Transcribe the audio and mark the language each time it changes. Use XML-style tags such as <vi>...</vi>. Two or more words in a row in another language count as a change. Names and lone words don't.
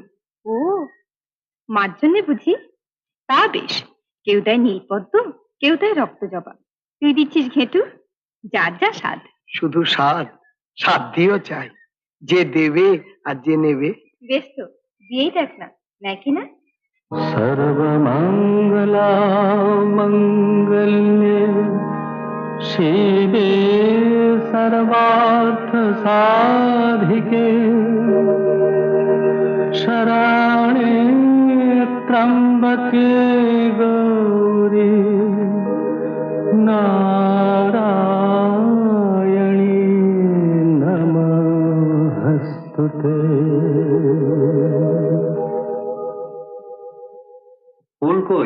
<bn>ও, মার জন্যে বুঝি? তা বেশ, কেউ দেয় নীলপদ্ম, কেউ দেয় রক্ত জবা, তুই দিচ্ছিস ঘেঁটু। যার যা স্বাদ। শুধু স্বাদ? স্বাদ দিয়েও চাই, যে দেবে আর যে নেবে। বেশ তো, দিয়েই দেখ না, নেয় কিনা।</bn> <sa>সর্বমঙ্গলা মঙ্গল্যে শিবে সর্বার্থ সাধিকে, শরণ্যে ত্র্যম্বকে গৌরি নারায়ণী নমস্তুতে।</sa> <bn>ফুল কই?</bn>